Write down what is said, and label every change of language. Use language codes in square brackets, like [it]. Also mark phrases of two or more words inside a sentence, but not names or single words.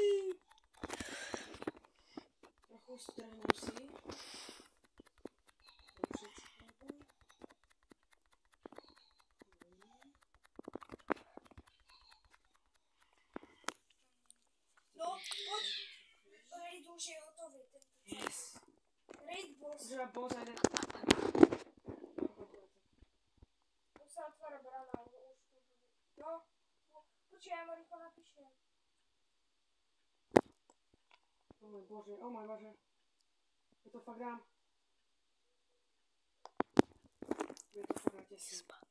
[sk] Trochu strhnem si. No, poď. Raid už je hotový. Yes. [en] Raid boss. [sk] Už ma boss aj Už sa otvára brána, už tu bude. No, počkaj, ja mu rýchlo napíšem. O môj bože. Je to fakt dám. Je to fakt na tesne.